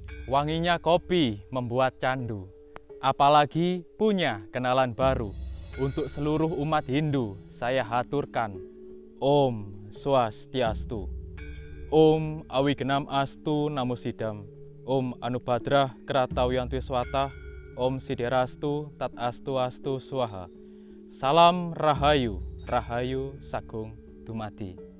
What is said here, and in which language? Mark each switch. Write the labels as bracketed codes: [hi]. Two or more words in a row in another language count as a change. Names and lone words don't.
[id] Wanginya kopi membuat candu, apalagi punya kenalan baru. Untuk seluruh umat Hindu, saya haturkan [ban] Om Swastiastu, Om Awigenam Astu Namo Sidam, Om Anubadrah Kratawiyantu Swata, Om Siderastu Tat Astu Astu Swaha. Salam Rahayu, Rahayu Sagung Dumadi.